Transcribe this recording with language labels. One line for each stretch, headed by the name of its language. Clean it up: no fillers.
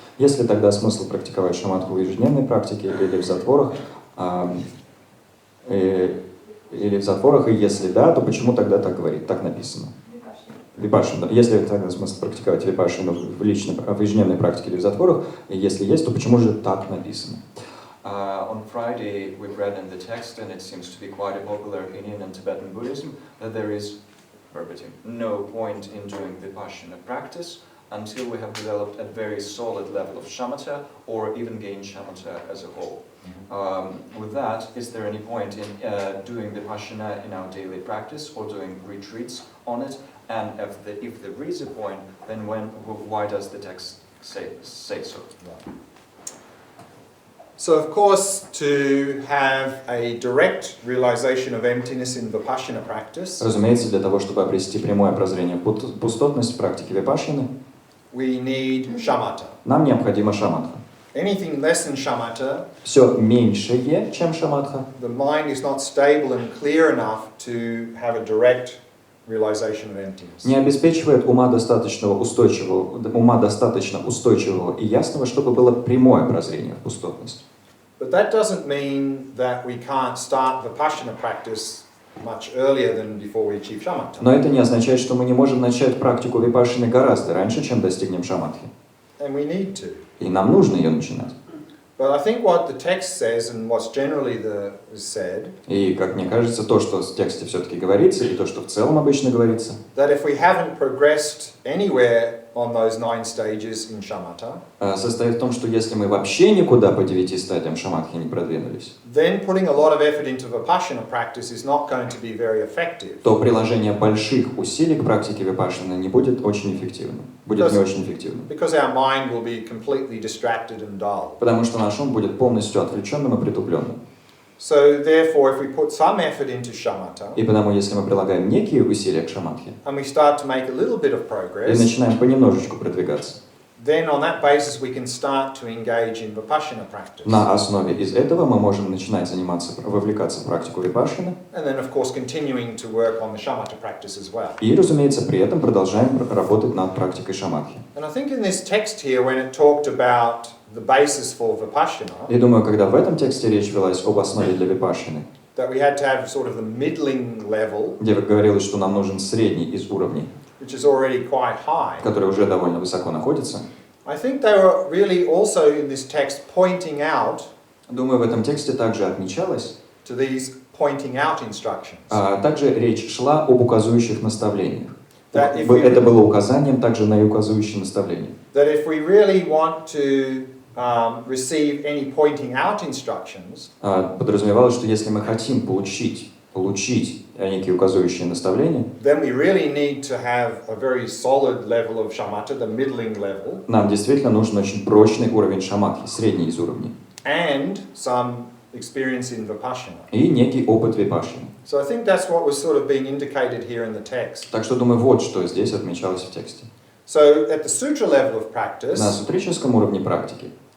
Russian: Если тогда смысл практиковать шаматху в ежедневной практике или в затворах, и если да, то почему тогда так говорит, так написано? Випашину. Если тогда смысл практиковать випашину в ежедневной практике или в затворах, и если есть, то почему же так написано?
English: On Friday, we read in the text, and it seems to be quite a popular opinion in Tibetan Buddhism, that there is, verbatim, no point in doing Vipassana practice until we have developed a very solid level of shamatha, or even gained shamatha as a whole. With that, is there any point in doing Vipassana in our daily practice, or doing retreats on it? And if there is a point, then why does the text say so? So of course, to have a direct realization of emptiness in Vipassana practice,
Russian: разумеется, для того, чтобы обрести прямое прозрение в пустотность в практике випашины,
English: we need shamatha.
Russian: нам необходима шаматха.
English: Anything less than shamatha,
Russian: Все меньшее, чем шаматха,
English: the mind is not stable and clear enough to have a direct realization of emptiness.
Russian: не обеспечивает ума достаточно устойчивого и ясного, чтобы было прямое прозрение в пустотность.
English: But that doesn't mean that we can't start Vipassana practice much earlier than before we achieve shamatha.
Russian: Но это не означает, что мы не можем начать практику випашины гораздо раньше, чем достигнем шаматхи.
English: And we need to.
Russian: И нам нужно ее начинать.
English: But I think what the text says and what's generally said,
Russian: И, как мне кажется, то, что в тексте все-таки говорится, и то, что в целом обычно говорится,
English: that if we haven't progressed anywhere on those 9 stages in shamatha,
Russian: состоит в том, что если мы вообще никуда по 9 стадиям шаматхи не продвинулись,
English: then putting a lot of effort into Vipassana practice is not going to be very effective.
Russian: то приложение больших усилий к практике випашины не будет очень эффективным. Будет не очень эффективным.
English: Because our mind will be completely distracted and dull.
Russian: Потому что наш ум будет полностью отвлеченным и притупленным.
English: So therefore, if we put some effort into shamatha,
Russian: И потому, если мы прилагаем некие усилия к шаматхе,
English: and we start to make a little bit of
Russian: и
English: progress,
Russian: начинаем понемножечку продвигаться,
English: then on that basis we can start to engage in Vipassana practice.
Russian: на основе из этого мы можем начинать вовлекаться в практику випашины,
English: And then, of course, continuing to work on the shamatha practice as well.
Russian: и, разумеется, при этом продолжаем работать над практикой шаматхи.
English: And I think in this text here, when it talked about the basis for Vipassana,
Russian: И думаю, когда в этом тексте речь велась об основе для випашины,
English: that we had to have sort of the middling level,
Russian: где говорилось, что нам нужен средний из уровней,
English: which is already quite high.
Russian: который уже довольно высоко находится,
English: I think they were really also in this text pointing out
Russian: думаю, в этом тексте также отмечалось,
English: to these pointing out instructions.
Russian: Также речь шла об указующих наставлениях.
English: That if we-
Russian: Это было указанием также на указующие наставления.
English: That if we really want to receive any pointing out instructions,
Russian: Подразумевалось, что если мы хотим получить некие указующие наставления,
English: then we really need to have a very solid level of shamatha, the middling level,
Russian: нам действительно нужен очень прочный уровень шаматхи, средний из уровней,
English: and some experience in Vipassana.
Russian: и некий опыт випашины.
English: So I think that's what was sort of being indicated here in the text.
Russian: Так что, думаю, вот что здесь отмечалось в тексте.
English: So at the sutra level of practice,
Russian: На сутрическом уровне практики,